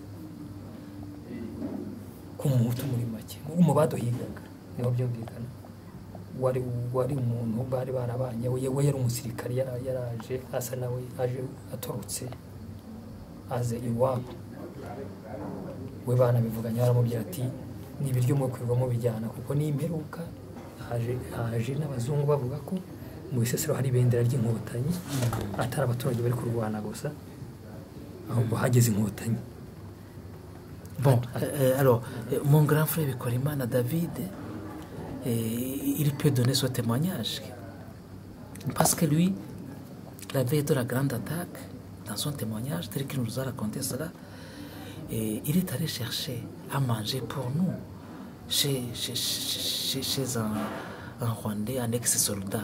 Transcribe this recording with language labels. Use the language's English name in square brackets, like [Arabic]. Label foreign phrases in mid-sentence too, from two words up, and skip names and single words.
[Kinyarwanda] ku muhutu muri make mu baduhigaga niho byumvikana wari umuntu bari barabanye we yari umusirikari yaraje asa nawe aje atorotse aze iwabo we bana bivuganye baramubwira ati ni ibiryo mwe kwirwamo bijyana kuko ni imperuka haje n'abazungu bavuga ko mu Bisesero hari ibendera ry'inkotanyi atari abaturage bari kurwana gusa ahubwo hageze inkotanyi. [French] Bon, alors, mon grand frère Bikorimana David, il peut donner son témoignage. Parce que lui, la veille de la grande attaque, dans son témoignage, tel qu'il nous a raconté cela, il est allé chercher à manger pour nous chez un Rwandais, un ex-soldat.